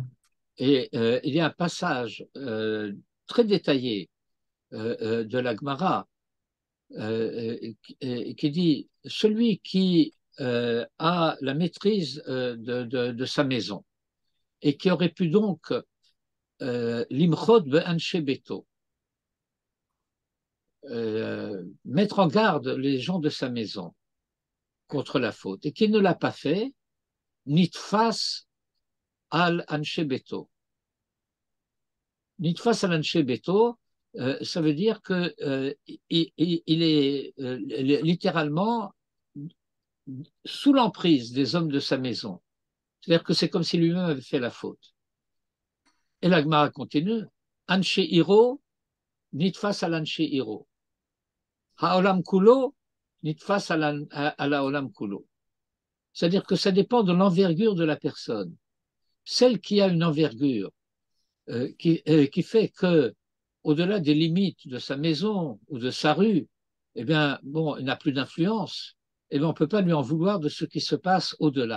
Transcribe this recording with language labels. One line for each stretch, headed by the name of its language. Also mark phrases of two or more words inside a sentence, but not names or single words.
French: Et il y a un passage très détaillé de la Gemara qui dit « Celui qui a la maîtrise de sa maison et qui aurait pu donc
Hebrew: למחות באנשי ביתו,
French: mettre en garde les gens de sa maison contre la faute, et qui ne l'a pas fait,
Hebrew: נתפס על אנשי ביתו. נתפס על אנשי ביתו,
French: ça veut dire que il est littéralement sous l'emprise des hommes de sa maison. C'est-à-dire que c'est comme si lui-même avait fait la faute. Et la Gemara continue,
Hebrew: אנשי עירו, נתפס על אנשי עירו. העולם כולו, נתפס על העולם כולו.
French: C'est-à-dire que ça dépend de l'envergure de la personne. Celle qui a une envergure qui fait que, au-delà des limites de sa maison ou de sa rue, eh bien, bon, il n'a plus d'influence, eh bien, on ne peut pas lui en vouloir de ce qui se passe au-delà.